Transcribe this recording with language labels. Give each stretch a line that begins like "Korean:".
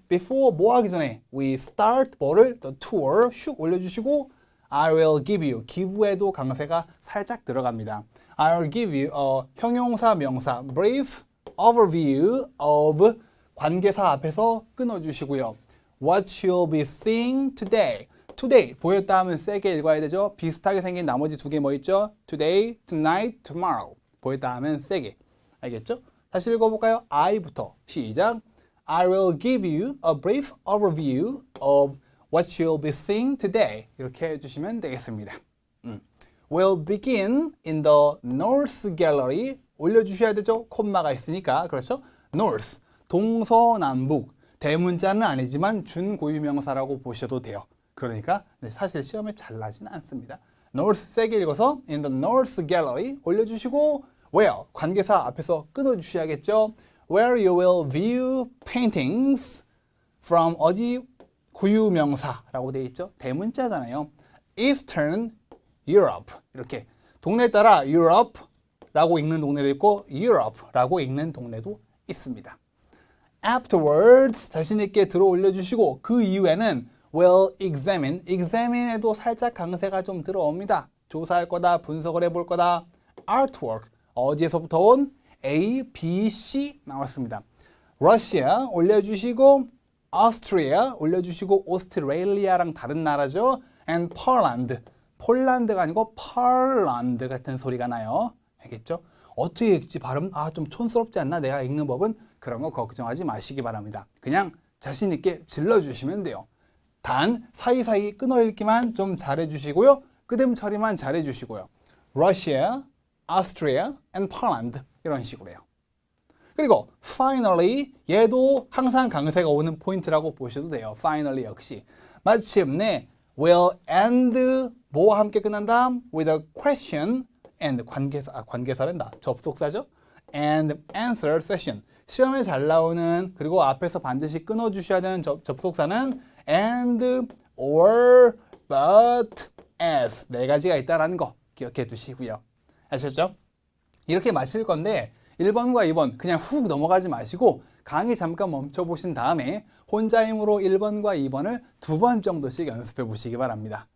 English: Before
Korean: 뭐 하기 전에
English: we start
Korean: 뭐를
English: the tour
Korean: 슉 올려주시고
English: I will give you.
Korean: give에도 강세가 살짝 들어갑니다.
English: I will give you
Korean: 형용사 명사
English: brief overview of
Korean: 관계사 앞에서 끊어주시고요.
English: What you'll be seeing today.
Korean: today 보였다 하면 세게 읽어야 되죠. 비슷하게 생긴 나머지 두 개 뭐 있죠?
English: today, tonight, tomorrow.
Korean: 보였다 하면 세게. 알겠죠? 다시 읽어볼까요? I부터 시작.
English: I will give you a brief overview of what you'll be seeing today.
Korean: 이렇게 해주시면 되겠습니다.
English: We'll begin in the North Gallery.
Korean: 올려주셔야 되죠? 콤마가 있으니까. 그렇죠? North, 동서남북. 대문자는 아니지만 준고유명사라고 보셔도 돼요. 그러니까 사실 시험에 잘 나지는 않습니다. North 세게 읽어서
English: in the North Gallery
Korean: 올려주시고 where, 관계사 앞에서 끊어주셔야겠죠?
English: Where you will view paintings from
Korean: 어디 고유명사라고 되어 있죠? 대문자잖아요. Eastern Europe 이렇게 동네에 따라 Europe라고 읽는 동네도 있고 Europe라고 읽는 동네도 있습니다. Afterwards 자신 있게 들어 올려주시고 그 이후에는
English: will examine,
Korean: examine에도 살짝 강세가 좀 들어옵니다. 조사할 거다, 분석을 해볼 거다. artwork 어디에서부터 온 A, B, C 나왔습니다. Russia 올려주시고 Austria 올려주시고 오스트레일리아랑 다른 나라죠. And Poland 폴란드가 아니고 펄란드 같은 소리가 나요. 알겠죠? 어떻게 읽지 발음 좀 촌스럽지 않나 내가 읽는 법은 그런 거 걱정하지 마시기 바랍니다. 그냥 자신 있게 질러주시면 돼요. 단 사이사이 끊어 읽기만 좀 잘해주시고요. 끄듬 처리만 잘해주시고요. Russia, Austria, and Poland 이런 식으로요. 그리고 finally 얘도 항상 강세가 오는 포인트라고 보셔도 돼요. finally 역시 마침내
English: will end
Korean: 뭐와 함께 끝난다?
English: with a question and 관계사란다.
Korean: 접속사죠.
English: and answer session
Korean: 시험에 잘 나오는 그리고 앞에서 반드시 끊어주셔야 되는 접속사는 and, or, but, as 네 가지가 있다는 거 기억해 두시고요. 아셨죠? 이렇게 마실 건데 1번과 2번 그냥 훅 넘어가지 마시고 강의 잠깐 멈춰보신 다음에 혼자 힘으로 1번과 2번을 2번 정도씩 연습해 보시기 바랍니다.